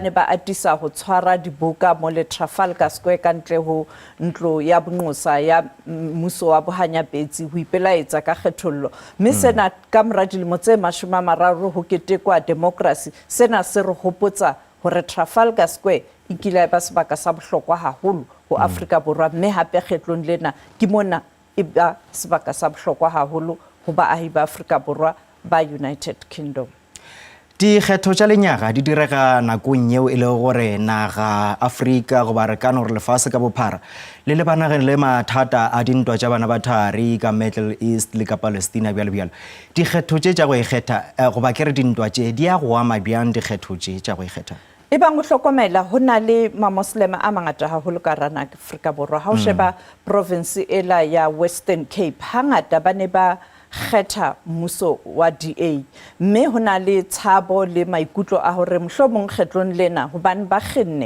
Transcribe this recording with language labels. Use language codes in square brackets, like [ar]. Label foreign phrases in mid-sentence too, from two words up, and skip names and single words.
[st] ne ba atisa ho tshwara dibuka mo le Trafalgar Square ka ntle ho ntlo ya bonqosa ya mmuso wa bohanyapetsi ho ipelaetsa ka kgethollo mme sena ka mora dilemo tse 30 ho ketekwa democracy sena se re hopotsa hore Trafalgar Square ikile ba sebaka sa bohlokwa haholo ho Afrika Borwa mme hape kgetlong lena ke mona e ba sebaka sa bohlokwa haholo ho baahi ba Afrika Borwa ba United Kingdom. [nso] Dikgetho tša lenyaga di direga nakong yeo e le gore naga Afrika goba re ka no re lefase ka bophara le lebanageng le mathata a dintwa tša bana ba thari ka Middle East le ka Palestina bjalo. Dikgetho tše tša go ikgetha goba ke re dintwa tše di a go ama bjang dikgetho tše tša go ikgetha? [st] E bang go hlokomela ho na le ma-Muslim a mangata haholo ka rana Afrika Borwa ha o sheba province ela ya Western Cape hangata ba ne ba kgetha mmuso wa DA mme hona le tshabo le maikutlo a hore mohlomong kgetlong lena hobane ba kgenne